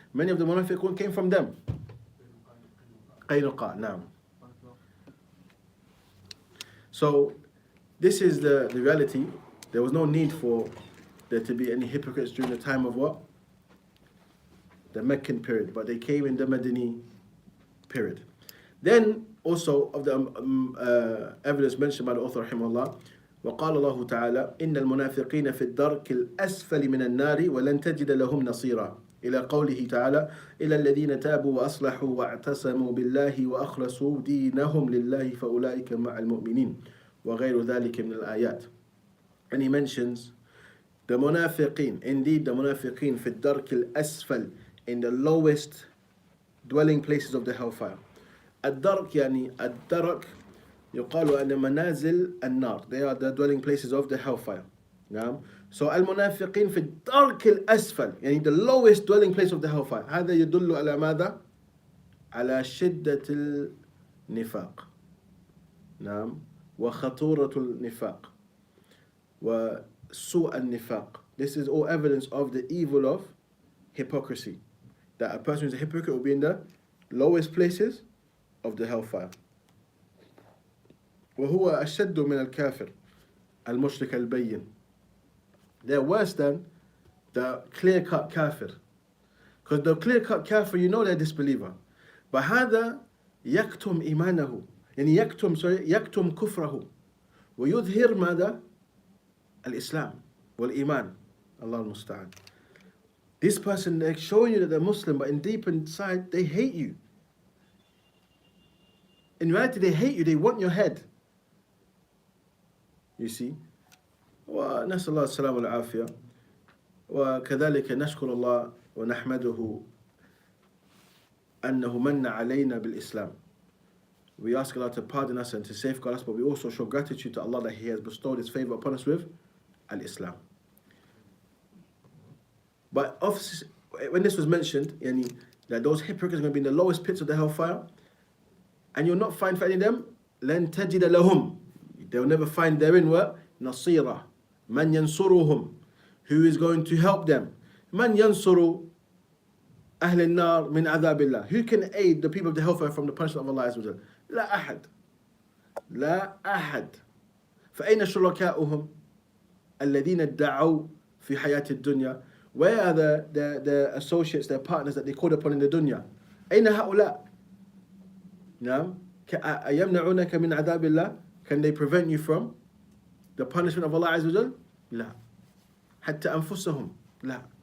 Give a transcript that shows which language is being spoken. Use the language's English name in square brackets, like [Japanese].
[English] Many of the munafiqun came from them. Qaynuqa, now. So this is the reality. There was no need for there to be any hypocrites during the time of what? The Meccan period, but they came in the Madini period. Then also of the evidence mentioned by the author rahimahullah, [Arabic] وقال الله تعالى إن المنافقين في الدرك الأسفل من النار ولن تجد لهم نصيرا إلى قوله تعالى إلا الذين تابوا وأصلحوا واعتصموا بالله وأخلصوا دينهم لله فأولئك مع المؤمنين وغير ذلك من الآيات. [English] And he mentions the munafiqeen, indeed the munafiqeen [Arabic] في الدرك الأسفل, [English] in the lowest dwelling places of the hellfire. [Arabic] الدرك يعني الدرك يقال أن منازل النار, [English] they are the dwelling places of the hellfire. [Arabic] نعم. [English] So [Arabic] المنافقين في الدرك الأسفل, [English] يعني the lowest dwelling place of the hellfire. [Arabic] هذا يدل على ماذا؟ على شدة النفاق. نعم. وخطورة النفاق وسوء النفاق. [English] This is all evidence of the evil of hypocrisy. That a person who is a hypocrite will be in the lowest places of the hellfire. [Arabic] وهو أشد من الكافر المشرك البين. [English] They're worse than the clear-cut kafir. Because the clear-cut kafir, you know they're a disbeliever. [Arabic] But هذا يكتم إيمانه, يعني يكتم كفره ويظهر ماذا؟ الإسلام والإيمان. Allah al-Musta'an. [English] This person, they're showing you that they're Muslim, but in deep inside, they hate you. In reality, they hate you, they want your head. You see? [Arabic] ونسأل الله السلامة والعافية. وكذلك نشكر الله ونحمده أنه من علينا بالإسلام. [English] We ask Allah to pardon us and to safeguard us, but we also show gratitude to Allah that He has bestowed His favor upon us with Al-Islam. But when this was mentioned, that those hypocrites are going to be in the lowest pits of the hellfire, and you'll not find for any of them, [Arabic] لن تجد لهم, [English] they'll never find therein what? [Arabic] نصيرا, من ينصرهم, [English] who is going to help them. [Arabic] من ينصر أهل النار من عذاب الله, [English] who can aid the people of the hellfire from the punishment of Allah Azza wa Jal? [Arabic] لا أحد, لا أحد. فأين شركاؤهم الذين ادعوا في حياة الدنيا? [English] Where are the associates, their partners that they called upon in the dunya? [Arabic] أين هؤلاء؟ نعم. أيمنعونك من عذاب الله? [English] Can they prevent you from the punishment of Allah Azza wa Jal? [Arabic] لا. حتى أنفسهم لا.